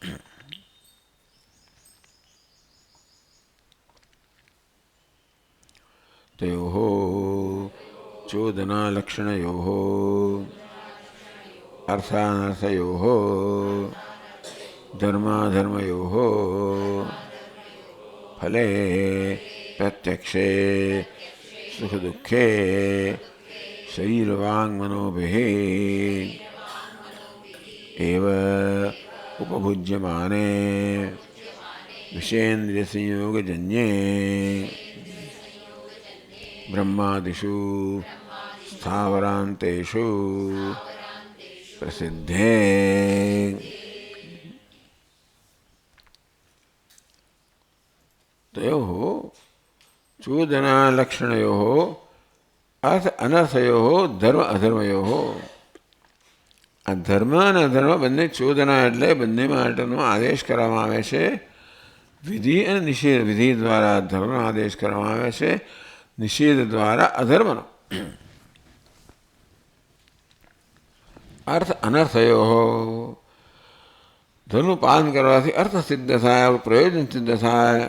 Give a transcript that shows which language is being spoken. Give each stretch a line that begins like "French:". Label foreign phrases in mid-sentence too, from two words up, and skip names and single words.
Sanskrit: તયોઃ ચોદનાલક્ષણયોઃ અર્થાનર્થયોઃ ધર્માધર્મયોઃ ફલે પ્રત્યક્ષે સુખ દુઃખે શરીરવાङ्मनोभिः एव उपभुज्यमाने विषयेन्द्रियसंयोगजन्ये ब्रह्मादिषु स्थावरान्तेषु प्रसिद्धे. तयोः चोदनालक्षणयोः अर्थ अनर्थयोः धर्म अधर्मयोः.
Gujarati: આ ધર્મ અને અધર્મ બંને ચોદના એટલે બંને માટેનો આદેશ કરવામાં આવે છે. વિધિ અને નિષેધ. વિધિ દ્વારા ધર્મનો આદેશ કરવામાં આવે છે, નિષેધ દ્વારા અધર્મનો.
Sanskrit: અર્થ અનર્થયો,
Gujarati: ધર્મનું પાલન કરવાથી અર્થ સિદ્ધ થાય, પ્રયોજન સિદ્ધ થાય.